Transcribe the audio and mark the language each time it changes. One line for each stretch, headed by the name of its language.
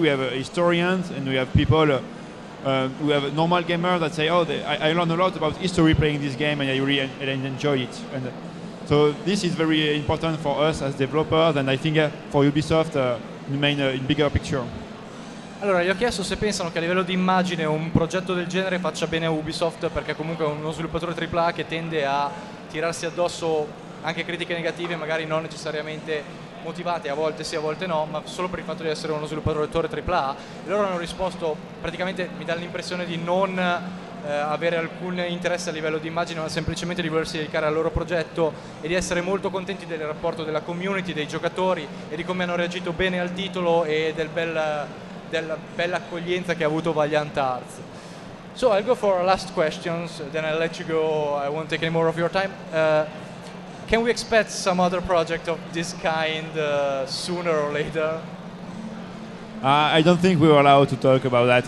English: We have historians, and we have people. We have normal gamers that say, "Oh, I learned a lot about history playing this game, and I really enjoy it." And so this is very important for us as developers, and I think for Ubisoft in bigger picture.
Italian: Allora, gli ho chiesto se pensano che a livello di immagine un progetto del genere faccia bene a Ubisoft, perché comunque è uno sviluppatore AAA che tende a tirarsi addosso anche critiche negative, magari non necessariamente motivate, a volte sì, a volte no, ma solo per il fatto di essere uno sviluppatore AAA. E loro hanno risposto, praticamente mi dà l'impressione di non avere alcun interesse a livello di immagine, ma semplicemente di volersi dedicare al loro progetto e di essere molto contenti del rapporto della community, dei giocatori e di come hanno reagito bene al titolo e della bella accoglienza che ha avuto Valiant Arts.
English: So I'll go for last questions, then I'll let you go, I won't take any more of your time. Can we expect some other project of this kind sooner or later? I don't think we were allowed to talk about that.